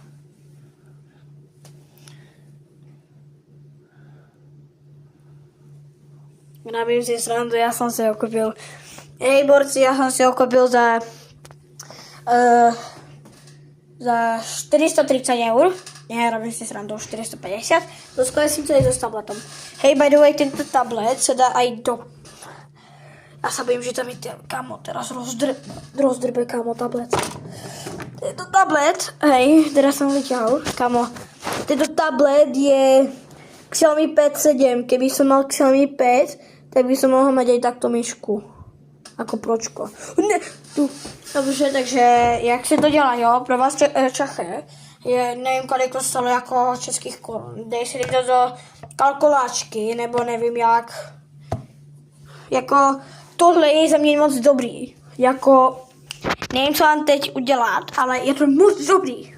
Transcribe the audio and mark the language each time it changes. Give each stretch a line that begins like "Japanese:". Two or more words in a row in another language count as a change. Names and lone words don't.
Slovak: Robím si srandu, ja som si ho kúpil. Hej, borci, ja som si ho kúpil za 430 eur. Nie, robím si srandu, 450. Doskladím to aj so tabletom. Hej,
English: by the way,
Slovak: tento tablet sa dá aj do... Ja sa bojím, že tam je kámo, teraz rozdrbe kámo tablet. Tento tablet, hej, teraz som vyťahol, kámo. Tento tablet je Xiaomi Pad 7. Keby som mal Xiaomi Pad, tak by som mohol mať aj takto myšku. Ako pročko.
Czech: Ne, tu. Dobře, takže jak se to dělá, jo? Pro vás Čechy, nevím, kolik to stalo jako českých korun. Dej si to do kalkuláčky, nebo nevím jak. Jako, tohle je za mě moc dobrý. Jako, nevím, co mám teď udělat, ale je to moc dobrý.